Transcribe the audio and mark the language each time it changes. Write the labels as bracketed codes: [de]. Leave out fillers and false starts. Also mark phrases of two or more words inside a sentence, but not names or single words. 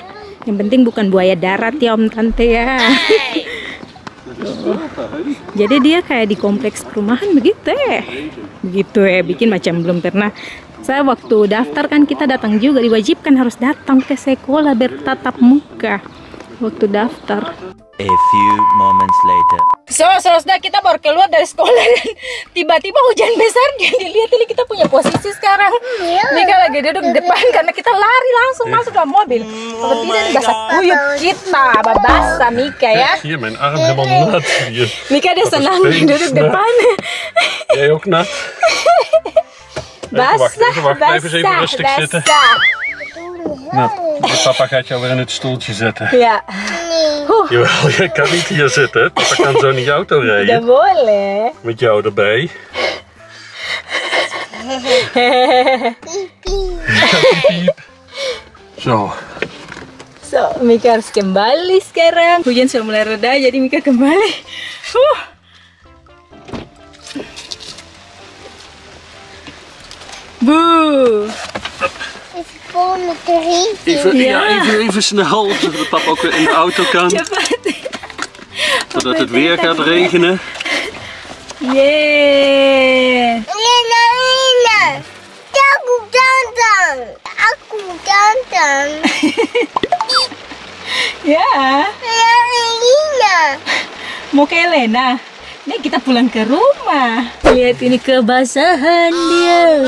[id] Yang penting bukan buaya darat ya om tante ya. Jadi dia kayak di kompleks perumahan begitu ya, bikin macam belum pernah. Saya waktu daftar kan kita datang juga, diwajibkan harus datang ke sekolah bertatap muka waktu daftar. [en] A few moments later. So, [id] saudara, kita baru keluar dari sekolah dan tiba-tiba hujan besar. Jadi lihat ini kita punya posisi sekarang. Mika lagi duduk di depan karena kita lari langsung masuk ke mobil. Kalau tidak basah kuyup kita, basah Mika ya. [nl] Hier, mijn arm helemaal nat. [id] Mika dia senang duduk depan. [nl] Jij ook nat? [id] Basah, [nl] Wacht, even rustig zitten. Nou, papa gaat jou weer in het stoeltje zetten. Ja. Jawel, jij kan niet hier zitten. Papa kan zo in je auto [id] Udah [nl] rijden. [id] boleh. [nl] Met jou erbij. Piep. Zo. [id] So, Mika harus kembali sekarang. Hujan sudah mulai reda, jadi Mika kembali. Boe. [nl] Even snel, zodat papa ook weer in de auto kan. Zodat het weer gaat regenen. Yeah. [id] Lina, aku ganteng. Ya. Lina. Mau ke Elena. Nih kita pulang ke rumah. Lihat ini kebasahan dia.